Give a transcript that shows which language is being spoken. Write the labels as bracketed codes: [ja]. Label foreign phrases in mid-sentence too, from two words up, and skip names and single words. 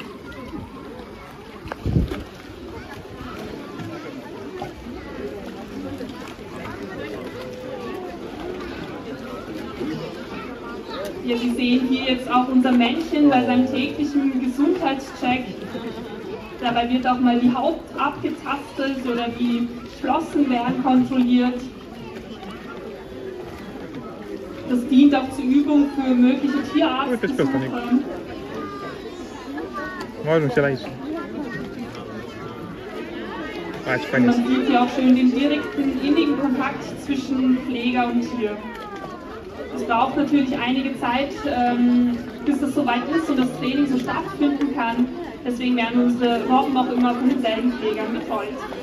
[de] Ja, Sie sehen hier jetzt auch unser Männchen bei seinem täglichen Gesundheitscheck. Dabei wird auch mal die Haut abgetastet oder die Flossen werden kontrolliert. Das dient auch zur Übung für mögliche Tierarztbesuche. [ro] mă ajung și la aici. Hai, ce fain [de] Man [ro] este. [de] sieht hier auch schön den direkten, innigen Kontakt zwischen Pfleger und Tier. Es braucht natürlich einige Zeit, bis das soweit ist und das Training so stattfinden kann. Deswegen werden unsere Robben auch immer von denselben Pflegern betreut.